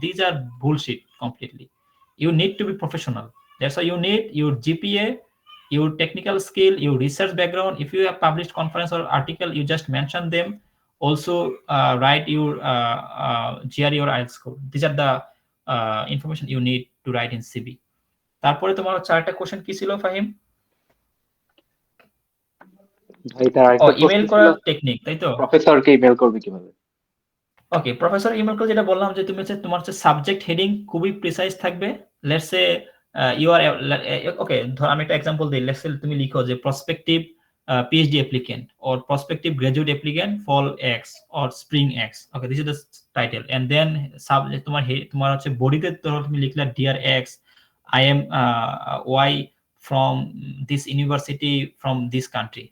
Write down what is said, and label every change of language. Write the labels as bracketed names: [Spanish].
[English] These are bullshit completely. You need to be professional. That's why you need your GPA, your technical skill, your research background. If you have published conference or article, you just mention them. Also write your GRE or IELTS score. These are the information you need to write in CV. [Bangla] তারপরে তোমার চারটা question কি ছিল ফাহিম? ভাই তার আরেকটা প্রশ্ন email ছিল করার টেকনিক, তাই তো? প্রফেসরকে ইমেল করবে কিভাবে? ওকে, প্রফেসর ইমেল করে যেটা বললাম যে তুমি হচ্ছে তোমার হচ্ছে সাবজেক্ট হেডিং খুবই প্রিসাইজ থাকবে। [English] let's say you are okay, [Bangla] ধর আমি একটা এক্সাম্পল দিই। [English] let's say [Bangla] তুমি লিখো যে [English] Prospective PhD applicant or prospective graduate applicant fall X or spring X. Okay, this is the title, and then [Bangla] তোমার হচ্ছে বডিতে তুমি লিখলা [English] dear X, I am Y from this university from this country.